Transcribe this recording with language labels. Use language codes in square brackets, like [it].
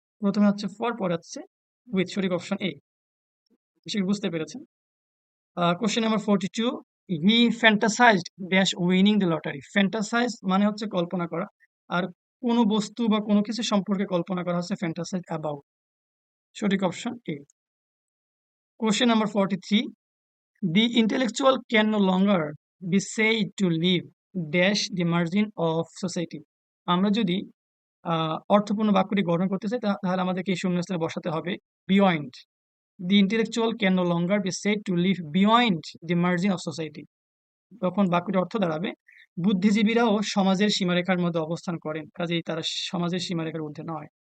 [bn] প্রথমে হচ্ছে ফর, পরে হচ্ছে উইথ। সঠিক অপশন এ। বুঝতে পেরেছেন। [en] Question number 42, he fantasised dash winning the lottery. [bn] Fantasise মানে হচ্ছে কল্পনা করা, আর কোনো বস্তু বা কোনো কিছু সম্পর্কে কল্পনা করা হচ্ছে ফ্যান্টাসাইজ অ্যাবাউট। সঠিক option A. [en] Question number 43, the intellectual can no longer be said to live dash the margin of society। [bn] আমরা যদি অর্থপূর্ণ বাক্যটি গঠন করতে চাই, তাহলে আমাদেরকে এই শূন্যস্থানে বসাতে হবে beyond. [en] The intellectual can no longer be said to live beyond the margin of society. [bn] তখন বাক্যটির অর্থ দাঁড়াবে বুদ্ধিজীবীরাও সমাজের সীমারেখার মধ্যে অবস্থান করেন, কাজেই তারা সমাজের সীমারেখার ঊর্ধ্বে নয়।